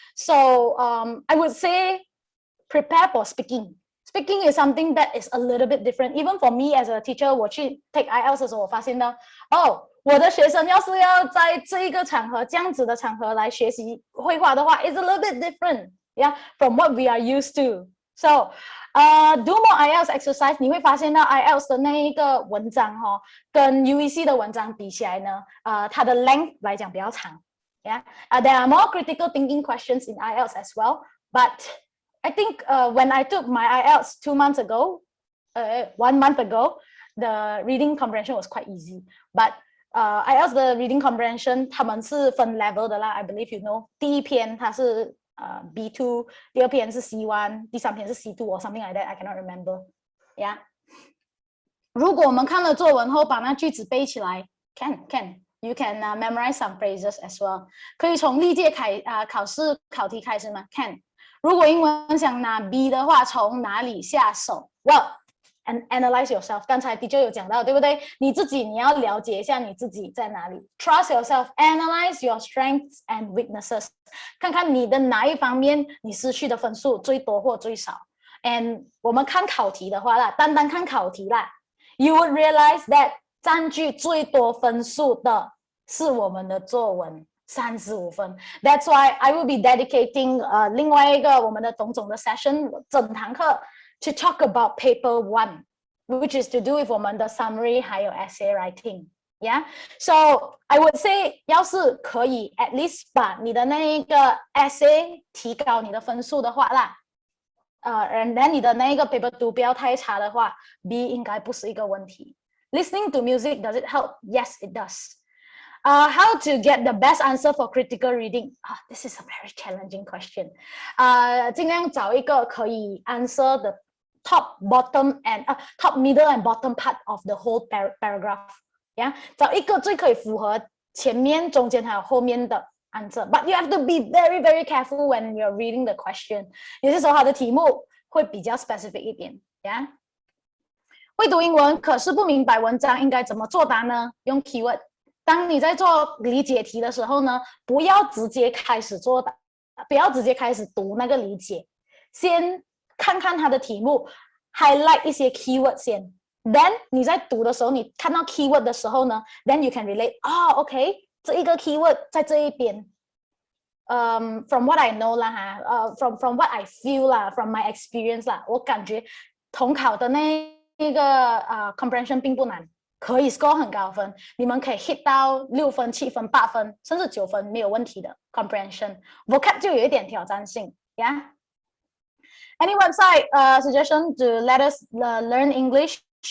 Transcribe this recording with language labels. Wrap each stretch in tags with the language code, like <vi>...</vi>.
<en>So I would say prepare for speaking。Speaking is something that is a little bit different. Even for me as a teacher,</en> <zh>我去 take IELTS 的时候，我发现到，我的学生要是要在这一个场合这样子的场合来学习绘画的话 ，</zh> <en>it's a little bit different, yeah, from what we are used to. So, do more IELTS exercise.</en> <zh>你会发现到 IELTS 的那一个文章跟 UEC 的文章比起来呢，它的 length 来讲比较长 ，yeah.</zh> <en>There are more critical thinking questions in IELTS as well, but I think when I took my IELTS 1 month ago, the reading comprehension was quite easy. But IELTS 的 reading comprehension</en> <zh>他们是分</zh> <en>level 的啦 I believe you know.</en> <zh>第一篇它是B2， 第二篇是 C1， 第三篇是 C2</zh> <en>or something like that. I cannot remember. Yeah.</en> <zh>如果我们看了作文后把那句子背起来 ，</zh> <en>can you can memorize some phrases as well.</en> <zh>可以从历届考试考题开始吗 ？Can。如果英文想拿 B 的话，从哪里下手 ？</zh> <en>Well, and analyze yourself.</en> <zh>刚才 teacher 有讲到，对不对？你要了解一下你自己在哪里。</zh> <en>Trust yourself. Analyze your strengths and weaknesses.</en> <zh>看看你的哪一方面你失去的分数最多或最少。 And 我们看考题的话啦，单看考题啦 ，</zh> <en>you would realize that</en> <zh>占据最多分数的是我们的作文。</zh> <en>35分 ，That's why I will be dedicating</en> <zh>另外一个我们的董总的</zh> <en>session</en> <zh>整堂课</zh> <en>to talk about paper 1, which is to do with 我们的 summary 还有 essay writing. Yeah, so I would say</en> <zh>要是可以 at least 把你的那一个 essay 提高你的分数的话啦，and then 你的那一个 paper 2不要太差的话 ，B 应该不是一个问题。</zh> <en>Listening to music, does it help? Yes, it does. How to get the best answer for critical reading? This is a very challenging question.</en> <zh>尽量找一个可以</zh> <en>answer the top, bottom and top, middle and bottom part of the whole paragraph.</en> <zh>Yeah, 找一个最可以符合前面、中间还有后面的 answer.</zh> <en>But you have to be very careful when you're reading the question.</en> <zh>有些时候它的题目会比较 specific 一点。</zh> <en>Yeah.</en> <zh>会读英文，可是不明白文章应该怎么作答呢？用 keyword。当你在做理解题的时候呢，不要直接开始作答，不要直接开始读那个理解，先看看它的题目， highlight 一些 keyword 先。 Then 你在读的时候，你看到 keyword 的时候呢 ，</zh> <en>then you can relate.</en> <zh>OK， 这一个 keyword 在这一边。</zh> <en>From what I know</en> <zh>啦哈，</zh> <en>from what I feel</en> <zh>啦 ，</zh> <en>from my experience</en> <zh>啦，我感觉统考的那个comprehension 并不难，可以 score 很高分，你们可以 hit 到6分、7分、8分，甚至9分没有问题的 comprehension。</zh> <en>Vocab 就有一点挑战性 ，Yeah。Any website suggestion to let us learn English?</en>